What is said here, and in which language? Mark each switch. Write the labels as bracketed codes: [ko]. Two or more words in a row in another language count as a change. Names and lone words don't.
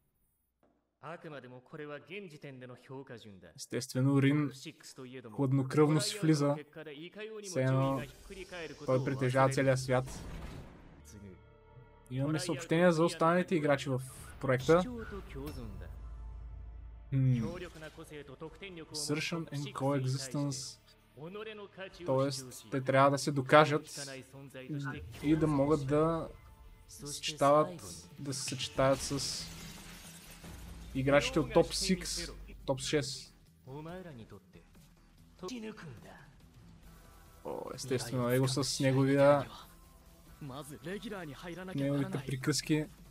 [bg] Естествено, Рин хладнокръвно си влиза. Все едно той притежава целия свят. Имаме съобщения за останалите играчи в проекта. [en] Assertion and Coexistence. [bg] Тоест, те трябва да се докажат и да могат да се съчетаят с играчите от топ 6, топ 6. Естествено, его с неговите приказки.